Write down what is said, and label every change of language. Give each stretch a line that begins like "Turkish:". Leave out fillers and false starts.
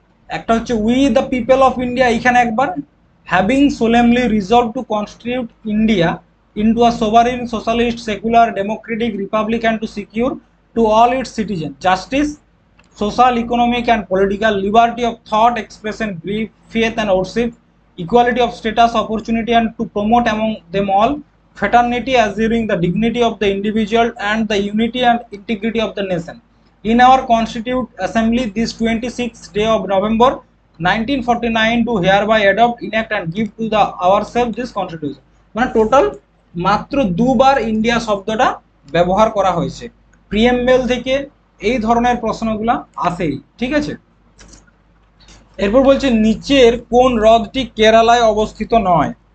Bangla: একটা হচ্ছে
English: we the people of India,
Bangla: এইখানে একবার,
English: Having solemnly resolve to constitute India into a sovereign socialist secular democratic republic and to secure to all its citizen justice, social, economic and political, liberty of thought, expression, belief, faith and worship, equality of status, opportunity, and to promote among them all fraternity, assuring the dignity of the individual and the unity and integrity of the nation. In our Constitute Assembly, this 26th day of November 1949, to hereby adopt, enact and give to the ourselves this constitution.
Bangla: মানে total মাত্র দুবার India শব্দটা ব্যবহার করা হয়েছে। Preamble থেকে এই ধরনের প্রশ্নগুলো আসেই, ঠিক আছে। এরপর বলছে নিচের কোন হ্রদটি কেরালায় অবস্থিত নয়?